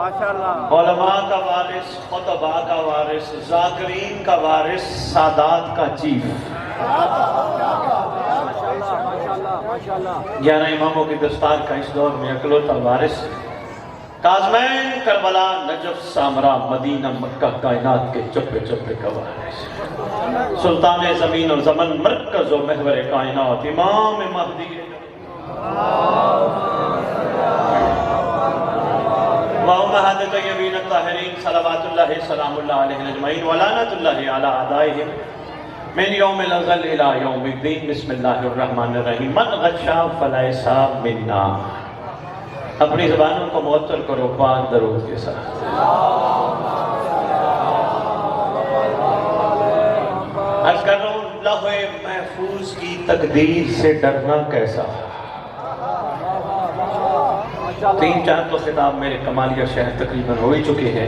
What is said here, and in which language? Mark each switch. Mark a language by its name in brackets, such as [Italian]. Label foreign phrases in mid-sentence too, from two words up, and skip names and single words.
[Urdu] علماء کا وارث، خطباء کا وارث، ذاکرین کا وارث، سادات کا چیف، 11 اماموں کی دستار کا اس دور میں اکلوتا وارث، کاظمین، کربلا، نجف، سامرا، مدینہ، مکہ، کائنات کے چپے چپے کا وارث، سلطان زمین و زمن، مرکز و محور کائنات، امام مہدی [Arabic] وأمهات الطيبين الطاهرين صلوات الله سلام الله عليهم أجمعين ولعنة الله على أعدائهم من يوم الأزل إلى يوم الدين بسم الله الرحمن الرحيم من غشا فليس منا. [Urdu] اپنی زبانوں کو معطر کرو پاک درود کے ساتھ. عرض کر رہا ہوں لوح محفوظ کی تقدیر سے ڈرنا کیسا. 3-4 تو خطاب میرے کمالیہ شہر تقریباً ہو ہی چکے ہیں.